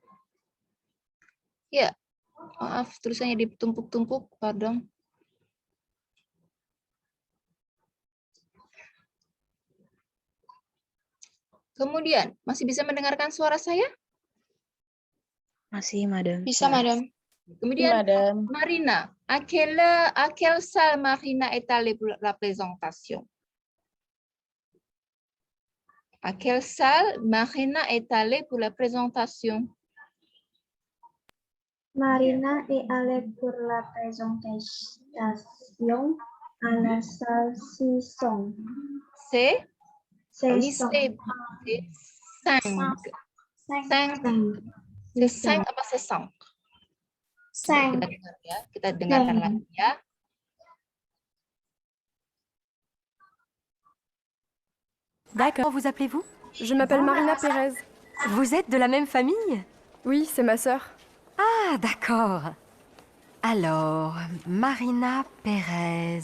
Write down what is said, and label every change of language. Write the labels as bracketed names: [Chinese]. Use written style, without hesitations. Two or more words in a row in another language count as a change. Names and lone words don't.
[Indonesian] Ya, maaf, tulisannya ditumpuk-tumpuk, pardon. Kemudian, masih bisa mendengarkan suara saya? Masih, Madam. Bisa, Madam. Kemudian, [French] Madame. Marina, à quelle salle Marina est allée pour la présentation? À quelle salle Marina est allée pour la présentation? Marina est allée pour la présentation à la salle 600. C'est C'est ini c'est 5. 5. C'est 5 apa c'est 5? [Indonesian] Kita dengar ya. Kita dengarkan lagi ya. [French] D'accord. Comment vous appelez-vous? Je m'appelle Marina Pérez. Vous êtes de la même famille? Oui, c'est ma sœur. Ah, d'accord. Alors, Marina Pérez.